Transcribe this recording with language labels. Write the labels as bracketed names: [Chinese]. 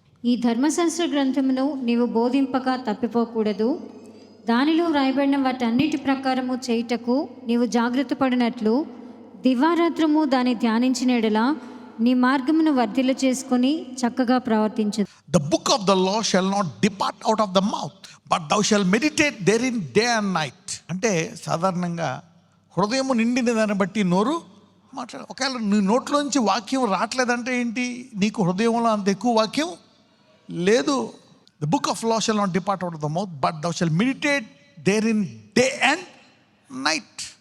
[Telugu] ఈ ధర్మశాస్త్ర గ్రంథమును నీవు బోధింపక తప్పిపోకూడదు. దానిలో వ్రాయబడిన వాటన్నిటి ప్రకారము చేయుటకు నీవు జాగ్రత్త పడినట్లు దివారాత్రము దాన్ని ధ్యానించిన యెడల నీ మార్గమును వర్ధిల్ల చేసుకొని చక్కగా ప్రవర్తించు. [English] The book of the law shall not depart out of the mouth, but thou shalt meditate therein day and night. [Telugu] అంటే సాధారణంగా హృదయము నిండిన దాన్ని బట్టి నోరు మాట్లాడు. ఒకవేళ నీ నోట్లోంచి వాక్యం రావట్లేదంటే ఏంటి? నీకు హృదయంలో అంత ఎక్కువ వాక్యం లేదు. [English] The book of law shall not depart out of the mouth, but thou shalt meditate therein day and night.